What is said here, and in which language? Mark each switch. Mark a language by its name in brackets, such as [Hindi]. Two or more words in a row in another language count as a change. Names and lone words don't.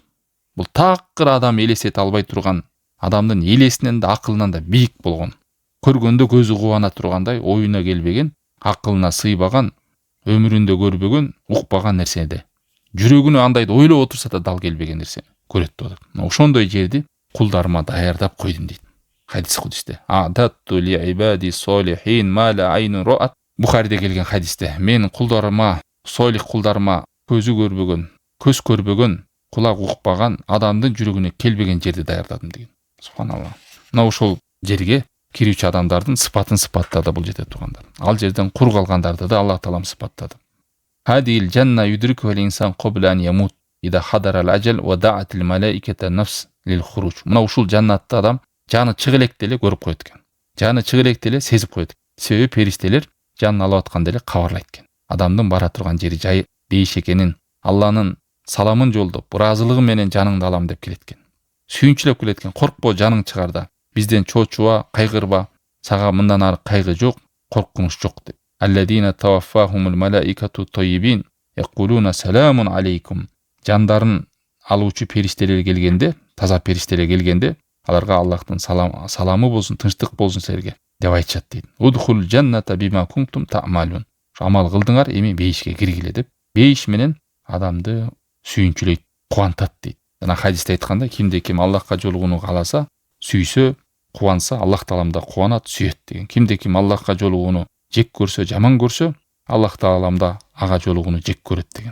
[Kyrgyz] Бул такыр адам элестете албай турган, адамдын элесинен да акылынан да бийик болгон, көргөндө көзү кубана тургандай, оюна келбеген, акылына сыйбаган, өмүрүндө көрбөгөн, укпаган нерседе, жүрөгүнө андайды ойлоп отурса да дал келбеген нерсени көрөт деп атат. Ошондой жерди кулдарыма даярдап койдум дейт. [Arabic] Хадис кудисте. أعددت لعبادي الصالحين ما لا عين رأت. [Kyrgyz] Бухариде келген хадисте. Мен кулдарыма, солих кулдарыма көзү көрбөгөн, көз көрбөгөн, кулак укпаган, адамдын жүрөгүнө келбеген жерди даярдадым деген. Субханалла. Мына ошол жерге кирүүчү адамдардын сыпатын сыпаттады бул жерде тургандар. Ал жерден кур калгандарды да Аллах Таалам сыпаттады. [Arabic] هذه الجنة يدرك الإنسان قبل أن يموت إذا حضر الأجل ودعت الملائكة نفس للخروج. [Kyrgyz] Мына ушул жаннатты адам жаны чыгы электе эле көрүп коет экен. Жаны чыгы электе эле сезип коет. Себеби периштелер жанын алып атканда эле кабарлайт экен. Адамдын бара турган жери жай бейиш экенин, Алланын саламын жолдоп, ыраазылыгы менен жаныңды алам деп келет экен. Сүйүнчүлөп келет экен. Коркпо, жаның чыгарда. Бизден чочуба, кайгырба. Сага мындан ары кайгы жок, коркунуч жок деп. [Arabic] الذين تتوفاهم الملائكة طيبين يقولون سلام عليكم. [Kyrgyz] Жандарын алуучу периштелер келгенде, таза периштелер келгенде, аларга Аллахтын саламы болсун, тынчтык болсун силерге деп айтышат дейт. [Arabic] ادخلوا الجنة بما كنتم تعملون. [Kyrgyz] Амал кылдыңар, эми бейишке киргиле деп. Бейиш менен адамды сүйүнчүлөйт, кубантат дейт. Жана хадисте айтканда, кимде ким Аллахка жолугууну кааласа, сүйсө, кубанса, Аллах таалам да кубанат, сүйөт деген. Кимде ким Аллахка жолугууну жек көрсө, жаман көрсө, Аллах таалам да ага жолугууну жек көрөт деген.